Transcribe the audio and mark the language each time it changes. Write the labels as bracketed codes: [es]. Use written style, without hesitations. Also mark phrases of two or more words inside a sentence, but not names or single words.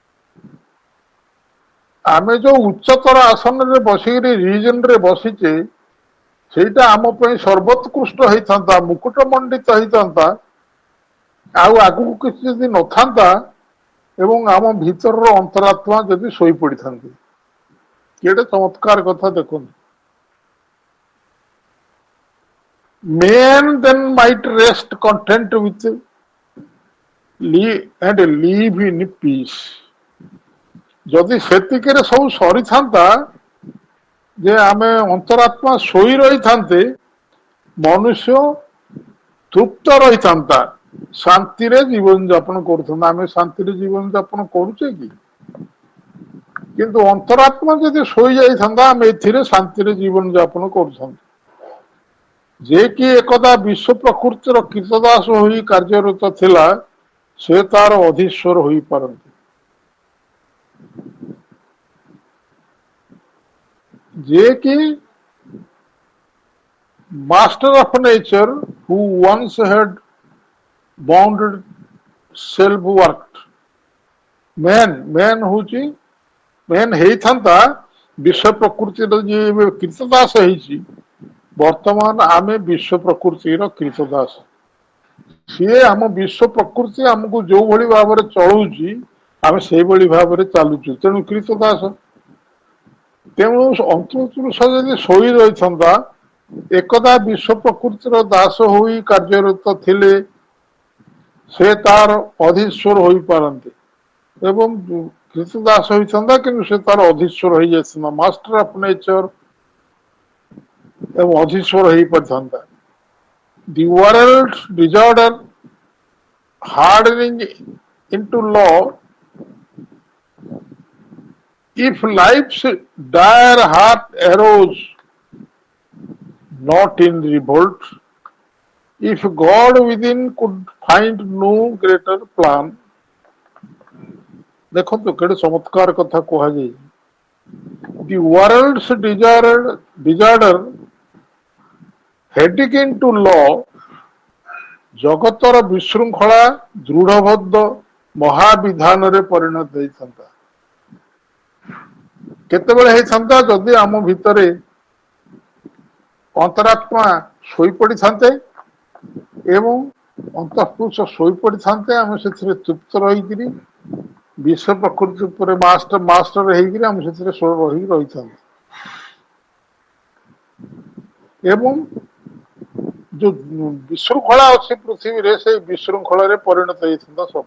[or] ଆମେ ଯୋଉ ଉଚ୍ଚତର ଆସନରେ ବସିକିରି ରିଜନରେ ବସିଛେ ସେଇଟା ଆମ ପାଇଁ ସର୍ବୋତ୍କୃଷ୍ଟ ହେଇଥାନ୍ତା, ମୁକୁଟ ମଣ୍ଡିତ ହେଇଥାନ୍ତା। ଆଉ ଆଗକୁ କିଛି ଯଦି ନଥାନ୍ତା ଏବଂ ଆମ ଭିତରର ଅନ୍ତରାତ୍ମା ଯଦି ଶୋଇପଡ଼ିଥାନ୍ତି। କେଡ଼େ ଚମତ୍କାର କଥା ଦେଖନ୍ତୁ। [en] Men then might rest content with and live in peace। [or] ଯଦି ସେତିକିରେ ସବୁ ସରିଥାନ୍ତା ଯେ ଆମେ ଅନ୍ତରାତ୍ମା ଶୋଇ ରହିଥାନ୍ତେ, ମନୁଷ୍ୟ ତୃପ୍ତ ରହିଥାନ୍ତା, ଶାନ୍ତିରେ ଜୀବନ ଯାପନ କରୁଥାନ୍ତା। ଆମେ ଶାନ୍ତିରେ ଜୀବନ ଯାପନ କରୁଛେ କି? କିନ୍ତୁ ଅନ୍ତରାତ୍ମା ଯଦି ଶୋଇ ଯାଇଥାନ୍ତା ଆମେ ଏଥିରେ ଶାନ୍ତିରେ ଜୀବନ ଯାପନ କରୁଥାନ୍ତେ। ଯେ କି ଏକଦା ବିଶ୍ୱ ପ୍ରକୃତିର କୀର୍ତ୍ତଦାସ ହୋଇ କାର୍ଯ୍ୟରତ ଥିଲା, ସେ ତାର ଅଧୀଶ୍ୱର ହୋଇପାରନ୍ତି। [en] ଯେ କି master of nature who once had bounded self worked। [or] man ହଉଛି ମେନ୍ ହେଇଥାନ୍ତା ବିଶ୍ୱ ପ୍ରକୃତିର ଯିଏ କୀର୍ତ୍ତଦାସ ହେଇଛି, ବର୍ତ୍ତମାନ ଆମେ ବିଶ୍ୱ ପ୍ରକୃତିର କୀର୍ତ୍ତଦାସ। ସିଏ ଆମ ବିଶ୍ୱ ପ୍ରକୃତି ଆମକୁ ଯୋଉ ଭଳି ଭାବରେ ଚଳଉଛି ଆମେ ସେଇଭଳି ଭାବରେ ଚାଲୁଛୁ, ତେଣୁ କୀର୍ତ୍ତଦାସ। ତେଣୁ ଅନ୍ତଃପୁରୁଷ ଯଦି ଶୋଇ ରହିଥାନ୍ତା, ଏକଦା ବିଶ୍ୱ ପ୍ରକୃତିର ଦାସ ହୋଇ କାର୍ଯ୍ୟରତ ଥିଲେ, ସେ ତାର ଅଧୀଶ୍ୱର ହୋଇପାରନ୍ତି ଏବଂ କୀର୍ତ୍ତଦାସ ହୋଇଥାନ୍ତା କିନ୍ତୁ ସେ ତାର ଅଧୀଶ୍ୱର ହେଇଯାଇଥାନ୍ତା, [en] master of nature [or] ଏବଂ ଅଧୀଶ୍ୱର ହେଇପାରିଥାନ୍ତା। [en] The world's disorder hardening into law, if life's dire heart arose not in revolt, if God within could find no greater plan। [or] ଦେଖନ୍ତୁ କେଡ଼େ ଚମତ୍କାର କଥା କୁହାଯାଇଛି। [en] The world's disorder heading into law, [or] ଜଗତର ବିଶୃଙ୍ଖଳା ଦୃଢ଼ବଦ୍ଧ ମହାବିଧାନରେ ପରିଣତ ହେଇଥାନ୍ତା। କେତେବେଳେ ହେଇଥାନ୍ତା? ଯଦି ଆମ ଭିତରେ ଅନ୍ତରାତ୍ମା ଶୋଇପଡ଼ିଥାନ୍ତେ ଏବଂ ଅନ୍ତଃପୁରୁଷ ଶୋଇପଡ଼ିଥାନ୍ତେ, ଆମେ ସେଥିରେ ତୃପ୍ତ ରହିକିରି ବିଶ୍ୱ ପ୍ରକୃତି ଉପରେ ମାଷ୍ଟର ହେଇକିରି ଆମେ ସେଥିରେ ରହିଥାନ୍ତେ ଏବଂ ଯୋଉ ବିଶୃଙ୍ଖଳା ଅଛି ପୃଥିବୀରେ ସେଇ ବିଶୃଙ୍ଖଳାରେ ପରିଣତ ହେଇଥାନ୍ତା ସବୁ।